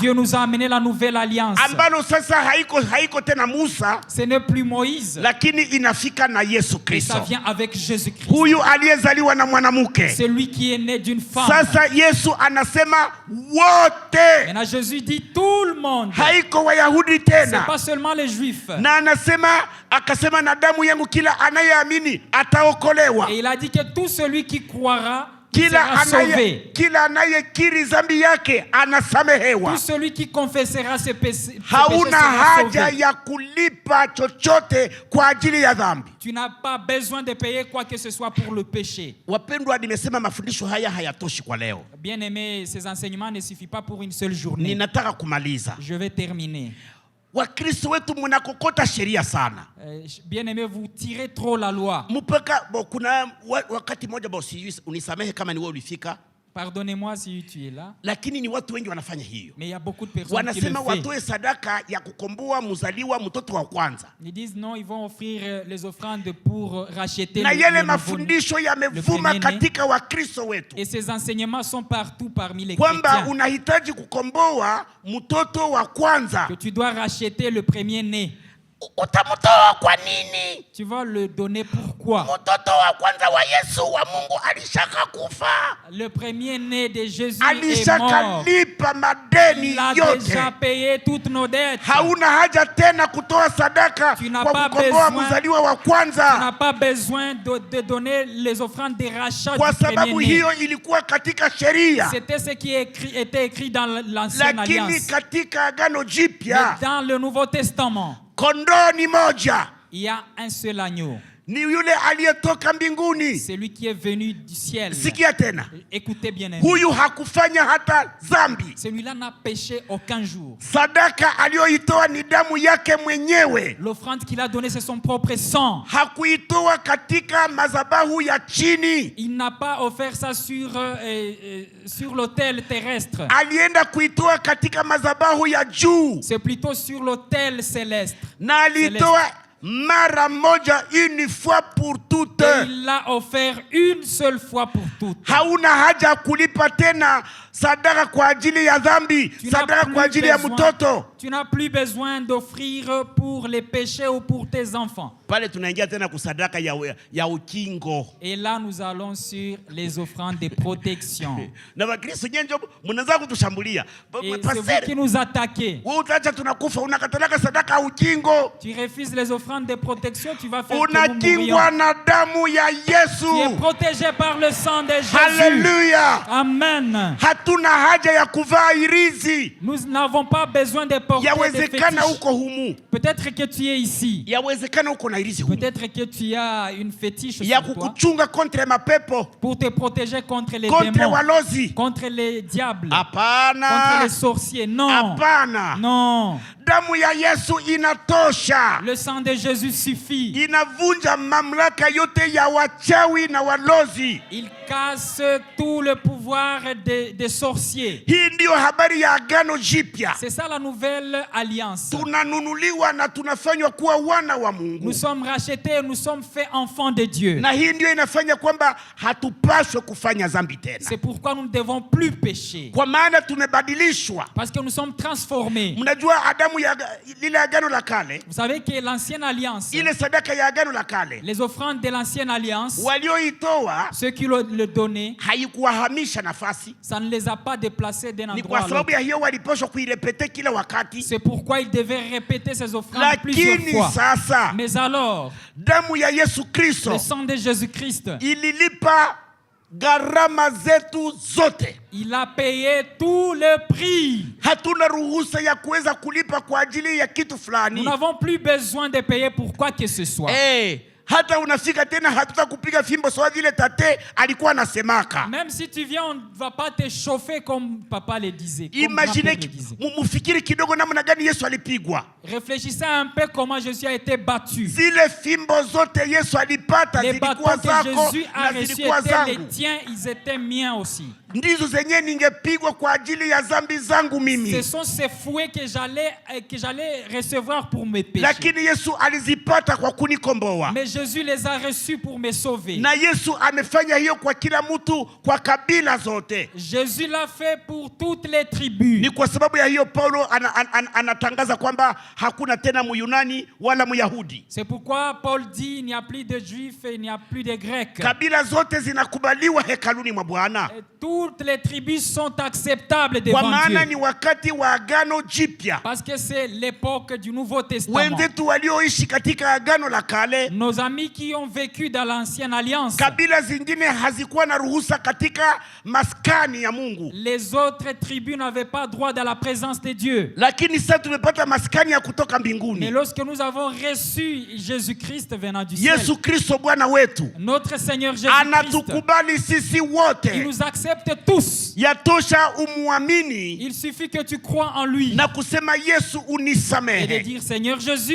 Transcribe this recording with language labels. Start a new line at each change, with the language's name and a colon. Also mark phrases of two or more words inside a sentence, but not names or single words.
French: Dieu nous a amené la nouvelle alliance.
Swahili: ambalo sasa haiko tena Musa,
French: Ce n'est plus Moïse,
Swahili: lakini inafika na Yesu
French: mais ça
Swahili: Kristo,
French: vient avec Jésus-Christ.
Swahili: huyu aliyezaliwa na mwanamke.
French: Celui qui est né d'une femme.
Swahili: Sasa Yesu anasema wote,
French: Maintenant Jésus dit tout le monde.
Swahili: haiko Wayahudi
French: C'est
Swahili: tena,
French: pas seulement les Juifs.
Swahili: na akasema na damu yangu kila anayeamini ataokolewa.
French: Et il a dit que tout celui qui croira
Swahili: Kila
French: sera sauvé.
Swahili: anayekiri dhambi yake anasamehewa.
French: Tout celui qui confessera ses péchés
Swahili: Hauna
French: sera
Swahili: haja
French: sauvé.
Swahili: ya kulipa chochote kwa ajili ya dhambi.
French: Tu n'as pas besoin de payer quoi que ce soit pour le péché.
Swahili: Wapendwa, nimesema mafundisho haya hayatoshi kwa leo.
French: Bien aimé, ces enseignements ne suffisent pas pour une seule journée.
Swahili: Ninataka kumaliza.
French: Je vais terminer.
Swahili: Wakristo wetu mnakokota sheria sana.
French: Bien aimé, vous tirez trop la loi.
Swahili: Mpaka kuna wakati mmoja unisamehe kama ni wewe ulifika,
French: Pardonnez-moi si tu es là.
Swahili: lakini ni watu wengi wanafanya hiyo.
French: Mais il y a beaucoup de personnes qui le
Swahili: Wanasema
French: font.
Swahili: watoe sadaka ya kukomboa mzaliwa mtoto wa kwanza.
French: Ils disent non, ils vont offrir les offrandes pour racheter
Swahili: Na
French: le
Swahili: yale
French: nouveau-né.
Swahili: mafundisho yamevuma
French: premier-né.
Swahili: katika Wakristo wetu,
French: Et ces enseignements sont partout parmi les
Swahili: kwamba
French: chrétiens.
Swahili: unahitaji kukomboa mtoto wa kwanza.
French: Que tu dois racheter le premier-né.
Swahili: Utamtoa kwa nini?
French: Tu vas le donner pourquoi?
Swahili: Mtoto wa kwanza wa Yesu wa Mungu alishaka kufa,
French: Le premier-né de Jésus est mort.
Swahili: alishaka lipa madeni
French: Il a
Swahili: yote.
French: déjà payé toutes nos dettes.
Swahili: Hauna haja tena kutoa sadaka
French: Tu n'as
Swahili: kwa
French: pas
Swahili: kukomboa
French: besoin-
Swahili: mzaliwa wa
French: Tu
Swahili: kwanza,
French: n'as pas besoin de donner les offrandes de rachat
Swahili: kwa
French: du
Swahili: sababu
French: premier-né.
Swahili: hiyo ilikuwa katika sheria,
French: C'était ce qui était écrit dans l'ancienne
Swahili: lakini
French: alliance.
Swahili: katika agano
French: Mais
Swahili: jipya
French: dans le Nouveau Testament,
Swahili: kondoo ni moja
French: il y a un seul agneau.
Swahili: ni yule aliyetoka mbinguni.
French: C'est lui qui est venu du ciel.
Swahili: Sikia tena.
French: Écoutez bien aimé.
Swahili: Huyu hakufanya hata dhambi.
French: Celui-là n'a péché aucun jour.
Swahili: Sadaka aliyoitoa ni damu yake mwenyewe.
French: L'offrande qu'il a donnée, c'est son propre sang.
Swahili: Hakuitoa katika madhabahu ya chini.
French: Il n'a pas offert ça sur l'autel terrestre.
Swahili: Alienda kuitoa katika madhabahu ya juu.
French: C'est plutôt sur l'autel céleste.
Swahili: Na alitoa mara moja,
French: une fois pour toutes. Et il l'a offert une seule fois pour toutes.
Swahili: Hauna haja kulipa tena sadaka kwa ajili ya dhambi, sadaka kwa ajili ya mtoto.
French: Tu n'as plus besoin d'offrir pour les péchés ou pour tes enfants.
Swahili: Pale tunaingia tena kusadaka ya ukingo.
French: Et là nous allons sur les offrandes de protection.
Swahili: Na Wakristo nyenjo mnaanza kutushambulia.
French: Et c'est vous qui nous attaquez.
Swahili: Wewe utaacha tunakufa, unakatalaka sadaka ya ukingo.
French: Tu refuses les offrandes de protection, tu vas faire que nous
Swahili: Unakingwa na damu ya Yesu.
French: Tu es protégé par le sang de Jésus. Hallelujah. Amen.
Swahili: Hatuna haja ya kuvaa irizi.
French: Nous n'avons pas besoin de porter des
Swahili: Yawezekana
French: fétiches.
Swahili: uko humu.
French: Peut-être que tu es ici.
Swahili: Yawezekana uko na irizi humu.
French: Peut-être que tu as une fétiche
Swahili: Ya
French: sur toi
Swahili: kukuchunga contre mapepo,
French: pour te protéger contre les contre démons,
Swahili: walozi.
French: contre les diables, contre
Swahili: Hapana.
French: les sorciers. Non.
Swahili: Hapana.
French: Non.
Swahili: Damu ya Yesu inatosha.
French: Le sang de Jésus suffit.
Swahili: Inavunja mamlaka yote ya wachawi na walozi.
French: Il casse tout le pouvoir des sorciers.
Swahili: Hii ndio habari ya agano jipya.
French: C'est ça la nouvelle alliance.
Swahili: Tunanunuliwa na tunafanywa kuwa wana wa Mungu.
French: Nous sommes rachetés, nous sommes faits enfants de Dieu.
Swahili: Na hii ndio inafanya kwamba hatupaswe kufanya dhambi tena.
French: C'est pourquoi nous ne devons plus pécher.
Swahili: Kwa maana tumebadilishwa.
French: Parce que nous sommes transformés.
Swahili: Mnajua Adamu ya lile agano la kale,
French: Vous savez que l'ancienne alliance,
Swahili: ile sadaka ya agano la kale,
French: les offrandes de l'ancienne alliance,
Swahili: walioitoa
French: ceux qui le donnaient,
Swahili: haikuwahamisha nafasi.
French: ça ne les a pas déplacés d'un
Swahili: Ni
French: endroit
Swahili: kwa
French: à
Swahili: sababu
French: l'autre.
Swahili: ya hiyo walipaswa kuirepete kila wakati.
French: C'est pourquoi ils devaient répéter ces offrandes plusieurs
Swahili: Lakini
French: fois.
Swahili: sasa
French: Mais alors,
Swahili: damu ya Yesu Kristo
French: le sang de Jésus-Christ,
Swahili: ililipa gharama zetu zote.
French: il a payé tout le prix.
Swahili: Hatuna ruhusa ya kuweza kulipa kwa ajili ya kitu
French: Nous
Swahili: fulani.
French: n'avons plus besoin de payer pour quoi que ce soit.
Swahili: Hata unafika tena hatuta kupiga fimbo sawa vile tate alikuwa anasemaka.
French: Même si tu viens, on ne va pas te chauffer comme papa le disait. Comme grand-père Imagine, le disait.
Swahili: mufikiri kidogo namna gani Yesu alipigwa.
French: Réfléchissez un peu comment Jésus a été battu.
Swahili: Zile fimbo zote Yesu alipata
French: Les
Swahili: zilikuwa
French: bâtons que
Swahili: zako
French: Jésus a
Swahili: na
French: reçus
Swahili: zilikuwa
French: étaient les
Swahili: zangu.
French: tiens, ils étaient miens aussi.
Swahili: Ndizo zenye ningepigwa kwa ajili ya dhambi zangu mimi.
French: Ce sont ces fouets que j'allais recevoir pour mes péchés.
Swahili: Lakini Yesu alizipata kwa kunikomboa.
French: Mais Jésus les a reçus pour me sauver.
Swahili: Na Yesu amefanya hiyo kwa kila mtu, kwa kabila zote.
French: Jésus l'a fait pour toutes les tribus.
Swahili: Ni kwa sababu ya hiyo Paulo anatangaza kwamba hakuna tena Muyunani wala Muyahudi.
French: C'est pourquoi Paul dit il n'y a plus de juifs et il n'y a plus de grecs.
Swahili: Kabila zote zinakubaliwa hekaluni mwa Bwana.
French: Toutes les tribus sont acceptables
Swahili: Kwa
French: devant
Swahili: maana
French: Dieu.
Swahili: ni wakati wa agano jipya.
French: Parce que c'est l'époque du Nouveau Testament.
Swahili: Wenzetu walioishi katika agano la kale,
French: Nos amis qui ont vécu dans l'ancienne alliance,
Swahili: kabila zingine hazikuwa na ruhusa katika maskani ya Mungu.
French: les autres tribus n'avaient pas droit dans la présence de Dieu.
Swahili: Lakini sasa tumepata maskani ya kutoka
French: Mais
Swahili: mbinguni.
French: lorsque nous avons reçu Jésus-Christ venant du ciel,
Swahili: Yesu Kristo Bwana wetu
French: notre Seigneur Jésus-Christ,
Swahili: anatukubali sisi
French: il
Swahili: wote.
French: nous accepte tous.
Swahili: Yatosha umuamini
French: Il suffit que tu crois en lui
Swahili: na kusema Yesu
French: et de
Swahili: unisamehe,
French: dire Seigneur Jésus,